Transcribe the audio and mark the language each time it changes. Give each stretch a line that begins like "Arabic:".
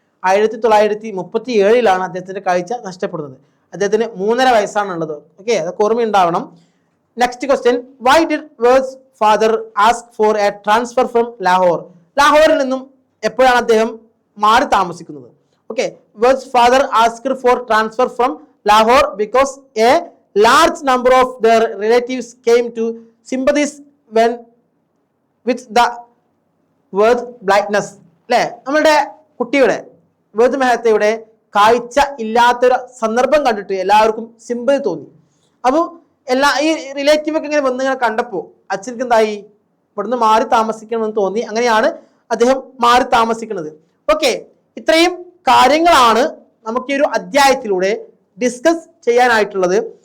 Malayalam: 1937 അദ്ദേഹത്തിന്റെ കാഴ്ച നഷ്ടപ്പെടുന്നത്. അദ്ദേഹത്തിന് 3.5 വയസ്സാണുള്ളത്. ഓക്കെ, അതൊക്കെ ഓർമ്മയുണ്ടാവണം.
English: Next question, why did Ved's father ask for a transfer from Lahore?
Malayalam: ലാഹോറിൽ നിന്നും എപ്പോഴാണ് അദ്ദേഹം മാറി താമസിക്കുന്നത്?
English: Okay, Ved's father asked for transfer from Lahore because a large number of their relatives came to sympathize when with the word blindness.
Malayalam: അല്ലേ, നമ്മളുടെ കുട്ടിയുടെ വേദ് മെഹത്തയുടെ കാഴ്ച ഇല്ലാത്തൊരു സന്ദർഭം കണ്ടിട്ട് എല്ലാവർക്കും സിമ്പതി തോന്നി. അപ്പോൾ ഈ റിലേറ്റീവ് ഒക്കെ ഇങ്ങനെ വന്ന് ഇങ്ങനെ കണ്ടപ്പോൾ അച്ഛനക്ക് എന്തായി, ഇവിടുന്ന് മാറി താമസിക്കണമെന്ന് തോന്നി. അങ്ങനെയാണ് അദ്ദേഹം മാറി താമസിക്കുന്നത്. ഓക്കെ, ഇത്രയും കാര്യങ്ങളാണ് നമുക്ക് ഈ ഒരു അധ്യായത്തിലൂടെ ഡിസ്കസ് ചെയ്യാനായിട്ടുള്ളത്.